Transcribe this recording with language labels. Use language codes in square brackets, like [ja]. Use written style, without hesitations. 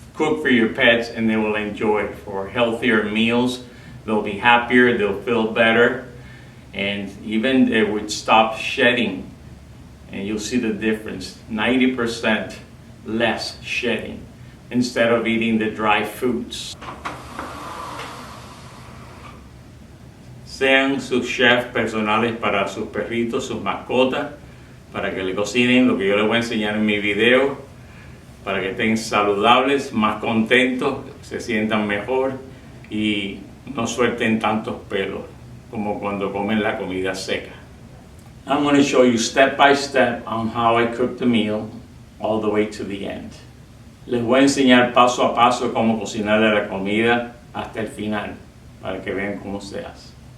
[en] Cook for your pets and they will enjoy it. For healthier meals, they'll be happier, they'll feel better, and even they would stop shedding. And you'll see the difference, 90% less shedding instead of eating the dry foods. [es] Sean sus chefs personales para sus perritos, sus mascotas, para que le cocinen lo que yo les voy a enseñar en mi video, para que estén saludables, más contentos, se sientan mejor y no suelten tantos pelos como cuando comen la comida seca. [en] I'm going to show you step by step on how I cook the meal all the way to the end. [es] Les voy a enseñar paso a paso cómo cocinar la comida hasta el final, para que vean cómo se hace.